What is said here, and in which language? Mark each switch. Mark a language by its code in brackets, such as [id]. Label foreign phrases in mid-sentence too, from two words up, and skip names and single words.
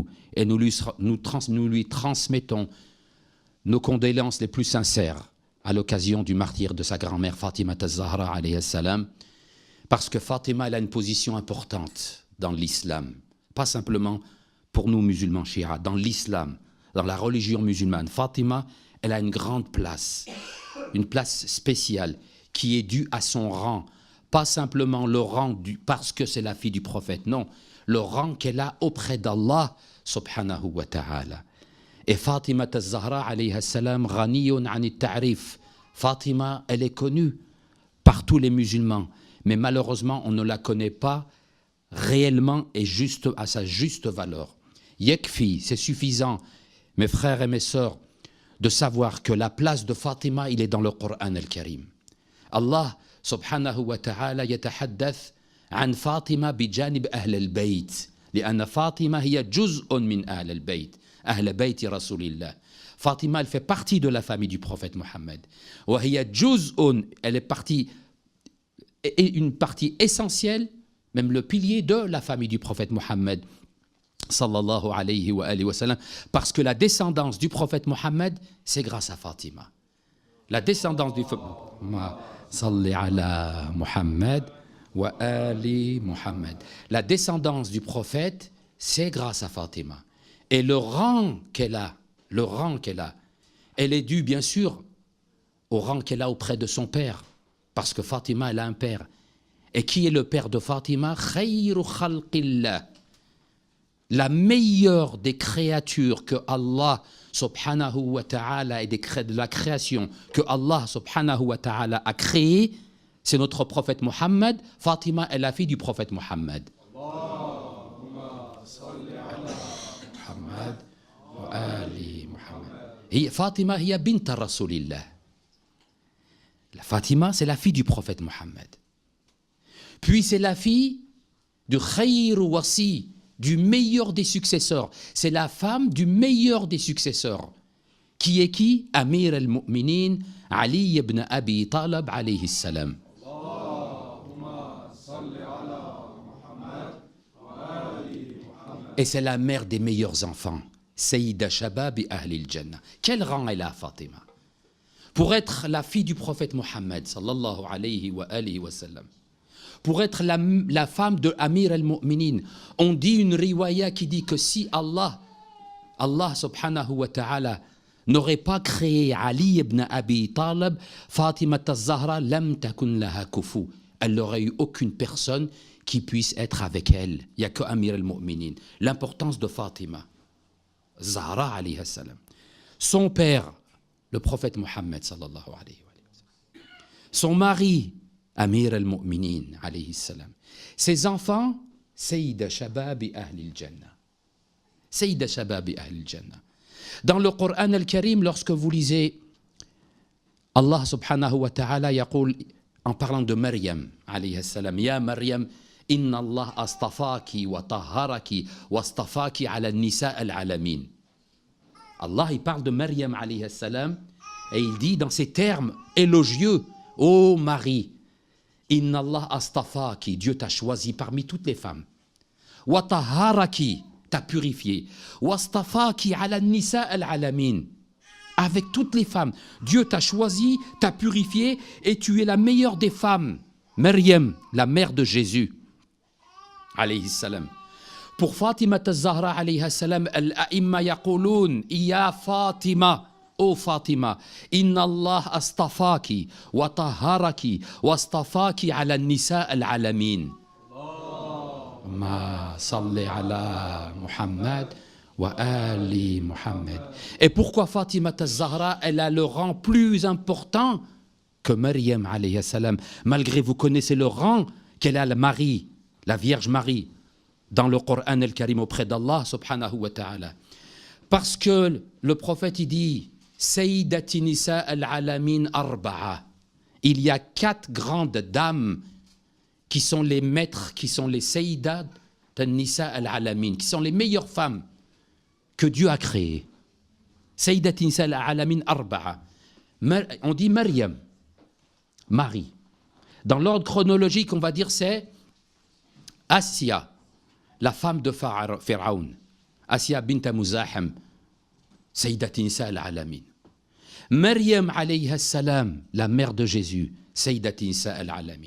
[fr] Et nous lui transmettons nos condoléances les plus sincères à l'occasion du martyre de sa grand-mère Fatima az-Zahra [ar] عليه السلام, [fr] parce que Fatima, elle a une position importante dans l'islam, pas simplement pour nous musulmans chiites, dans l'islam, dans la religion musulmane. Fatima, elle a une grande place, une place spéciale qui est due à son rang, pas simplement le rang parce que c'est la fille du prophète, non, le rang qu'elle a auprès d'Allah [ar] سبحانه وتعالى. Et Fatima az-Zahra عليها السلام، غني عن التعريف. [fr] Fatima, elle est connue par tous les musulmans, mais malheureusement, on ne la connaît pas réellement et juste à sa juste valeur. Yakfi, c'est suffisant, mes frères et mes sœurs, de savoir que la place de Fatima, il est dans le Coran al-Karim. [ar] الله سبحانه وتعالى يتحدث عن فاطمة بجانب أهل البيت, لأن فاطمة هي جزء من أهل البيت أهل بيت رسول الله. [fr] Fatima, elle fait partie de la famille du prophète Mohammed. [ar] وهي جزء, [fr] elle est partie, une partie essentielle, même le pilier de la famille du prophète Mohammed [ar] صلى الله عليه وسلم, [fr] parce que la descendance du prophète Mohammed, c'est grâce à Fatima. La descendance du [ar] صل على محمد وآل محمد. [fr] La descendance du prophète, c'est grâce à Fatima. Et le rang qu'elle a, elle est due bien sûr au rang qu'elle a auprès de son père, parce que Fatima, elle a un père. Et qui est le père de Fatima? [ar] خير خلق الله, [fr] la meilleure des créatures que Allah [ar] سبحانه وتعالى [fr] et de la création que Allah [ar] سبحانه وتعالى [fr] a créée, c'est notre prophète Mohammed. Fatima est la fille du prophète Mohammed. [ar] محمد وآل محمد. فاطمة هي بنت رسول الله. [fr] La Fatima, c'est la fille du prophète Mohammed. Puis c'est la fille du [ar] خير وصي, [fr] du meilleur des successeurs. C'est la femme du meilleur des successeurs. Qui est qui? [ar] أمير المؤمنين، علي بن أبي طالب عليه السلام. [fr] Et c'est la mère des meilleurs enfants. [ar] سيدا شباب أهل الجنة. [fr] Quel rang elle a, Fatima? Pour être la fille du prophète Mohammed, [ar] صلى الله عليه وسلم, [fr] pour être la femme de [ar] أمير المؤمنين, [fr] on dit une riwaya qui dit que si Allah [ar] سبحانه وتعالى [fr] n'aurait pas créé Ali ibn Abi Talib, Fatima az-Zahra [ar] لم تكن لها كفؤ. [fr] Elle n'aurait eu aucune personne qui puisse être avec elle. Il n'y a que [ar] أمير المؤمنين. [fr] L'importance de Fatima, Zahra [ar] عليه السلام. [fr] Son père, le prophète Mohammed [ar] صلى الله عليه وسلم. [fr] Son mari, [ar] أمير المؤمنين عليه السلام. [fr] Ses enfants, [ar] سيدا شباب أهل الجنة. سيدا شباب أهل الجنة. [fr] Dans le Coran al-Karim, lorsque vous lisez [ar] الله سبحانه وتعالى يقول, [fr] en parlant de [ar] مريم عليه السلام، يا مريم، إن الله اصطفاك وطهرك واصطفاك على نساء العالمين. [fr] Allah, il parle de Maryam [ar] عليه السلام [fr] et il dit dans ces termes élogieux, ô Marie, [ar] إن الله اصطفاك, [fr] Dieu t'a choisi parmi toutes les femmes. [ar] وطهرك, [fr] t'a purifié. [ar] واصطفاك على نساء العالمين. [fr] avec toutes les femmes. Dieu t'a choisi, t'a purifié et tu es la meilleure des femmes. Maryam, la mère de Jésus, [ar] عليه السلام. Pour Fatima al-Zahra, عليه السلام، الأئمة يقولون، يا فاطمة, ô Fatima, إن الله اصطفاك وطهرك واصطفاك على نساء العالمين. ما صل على محمد وآل محمد. [fr] Et pourquoi Fatima al-Zahra, elle a le rang plus important que Maryam, [ar] عليه السلام, [fr] malgré vous connaissez le rang qu'elle a, la Marie, la Vierge Marie, dans le Coran al-Karim auprès d'Allah [ar] سبحانه وتعالى. [fr] Parce que le prophète il dit [ar] سيدات نساء العالمين أربع. [fr] Il y a 4 grandes dames qui sont les maîtres, qui sont les [ar] سيدات النساء العالمين, [fr] qui sont les meilleures femmes que Dieu a créées. [ar] سيدات نساء العالمين أربع. [fr] On dit Maryam, Marie. Dans l'ordre chronologique, on va dire c'est Assia, la femme de Pharaon, Assia bint Muzahim, [ar] سيدات نساء العالمين. مريم عليها السلام, [fr] la mère de Jésus, [ar] سيدات نساء العالمين.